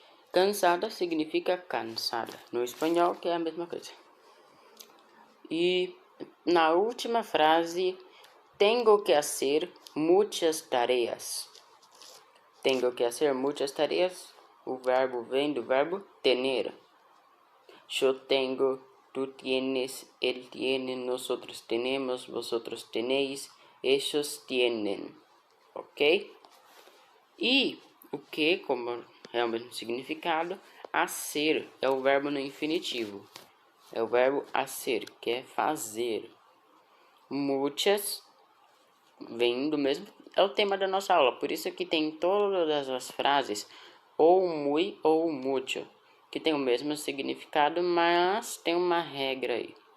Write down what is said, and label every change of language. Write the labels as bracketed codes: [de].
[pt] Cansada significa cansada. No espanhol, que é a mesma coisa. E na última frase, tenho que hacer muitas tarefas. Tenho que hacer muitas tarefas. O verbo vem do verbo tener. [es] Yo tengo, tú tienes, él tiene, nosotros tenemos, vosotros tenéis, ellos tienen. Ok? [pt] E o que, como é o mesmo significado, hacer é o verbo no infinitivo. É o verbo hacer, que é fazer. Muitas vem do mesmo, é o tema da nossa aula, por isso que tem todas as frases ou muy ou mucho, que tem o mesmo significado, mas tem uma regra aí.